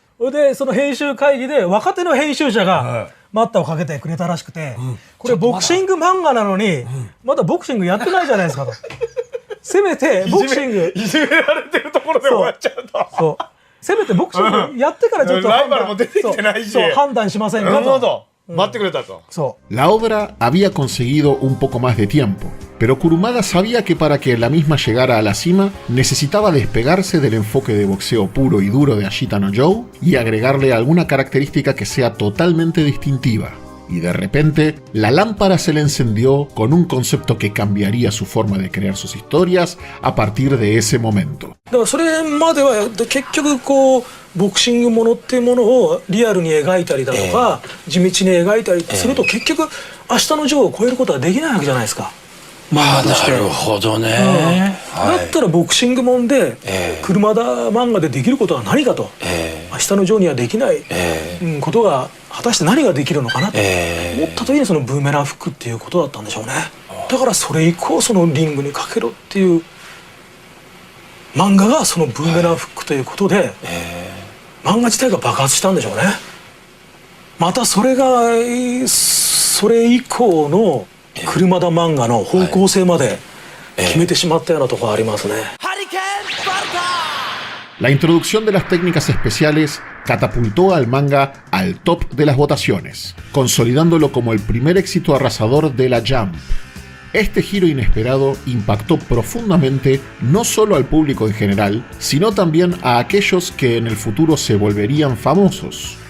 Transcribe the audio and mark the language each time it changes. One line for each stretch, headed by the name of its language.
Japanese: それでその編集会議で若手の編集者が待ったをかけてくれたらしくて、これボクシング漫画なのにまだボクシングやってないじゃないですかと。せめてボクシングいじめられてるところで終わっちゃうと。そう。せめてボクシングやってからちょっとライバルも出てきてないし、判断しませんかと。なるほど。待ってくれたと。そう。
Spanish: La obra había conseguido un poco más de tiempo, pero Kurumada sabía que para que la misma llegara a la cima necesitaba despegarse del enfoque de boxeo puro y duro de Ashita no Joe y agregarle alguna característica que sea totalmente distintiva. Y de repente, la lámpara se le encendió con un concepto que cambiaría su forma de crear sus historias a partir de ese momento.
Japanese: だからそれまでは結局こうボクシングものっていうものをリアルに描いたりだとか、地道に描いたりすると、結局明日のジョーを超えることはできないわけじゃないですか。なるほどね、だったらボクシングもんで、車田漫画でできることは何かと、明日のジョーにはできない、ことが果たして何ができるのかなと思った時に、そのブーメランフックっていうことだったんでしょうね。だからそれ以降、そのリングにかけろっていう漫画がそのブーメランフックということで、漫画自体が爆発したんでしょうね。またそれがそれ以降の車田漫画の方向性まで決めてしまったようなところありますね。
Spanish: La introducción de las técnicas especiales catapultó al manga al top de las votaciones, consolidándolo como el primer éxito arrasador de la Jump. Este giro inesperado impactó profundamente no solo al público en general, sino también a aquellos que en el futuro se volverían famosos.